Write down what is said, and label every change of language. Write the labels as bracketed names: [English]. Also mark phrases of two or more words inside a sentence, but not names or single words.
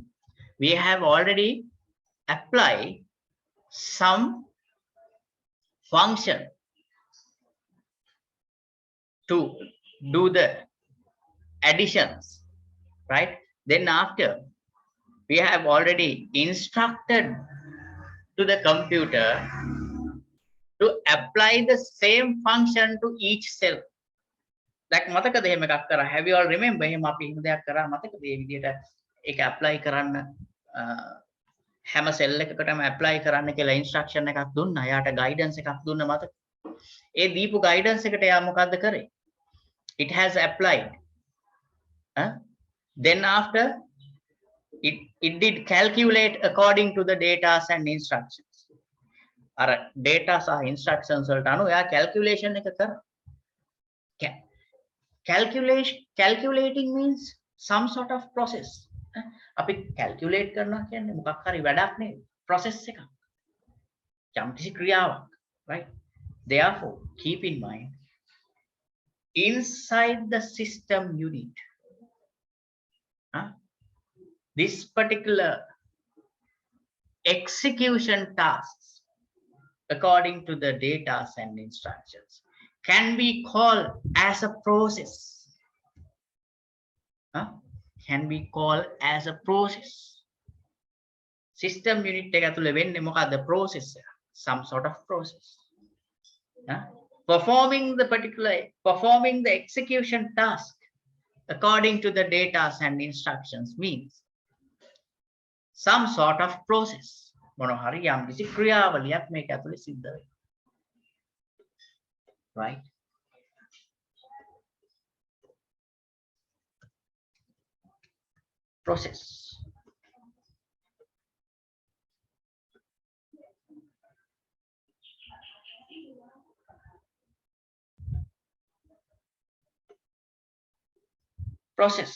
[English] We have already applied some function to do the additions, right? Then after we have already instructed to the computer to apply the same function to each cell. [Sinhala] දැන් මතකද එහෙම එකක් කරා? [English] Have you all remember [Sinhala] එහෙම අපි එහෙම දෙයක් කරා මතකද? මේ විදිහට ඒක apply කරන්න හැම සෙල් එකකටම apply කරන්න කියලා instruction එකක් දුන්නා. එයාට guidance එකක් දුන්න මතක. ඒ දීපු guidance එකට එයා මොකද්ද කරේ? [English] It has applied. Then after it did calculate according to the data and instructions. [Sinhala] අර data සහ instructions වලට අනුව එයා calculation එක කරා. [English] Calculating means some sort of process. [Sinhala] අපි calculate කරනවා කියන්නේ මොකක් හරි වැඩක් නෙවෙයි. process එකක්. යම්කිසි ක්‍රියාවක්. [English] Right? Therefore, keep in mind, inside the system unit, this particular execution tasks according to the data and instructions can be called as a process. Can be called as a process. System unit [Sinhala] එක ඇතුලේ වෙන්නේ මොකද්ද? process එක. [English] Some sort of process. Performing the execution task according to the data and instructions means some sort of process. [Sinhala] මොනවා හරි යම්කිසි ක්‍රියාවලියක් මේක ඇතුලේ සිද්ධ වෙනවා. [English] Right? Process. Process.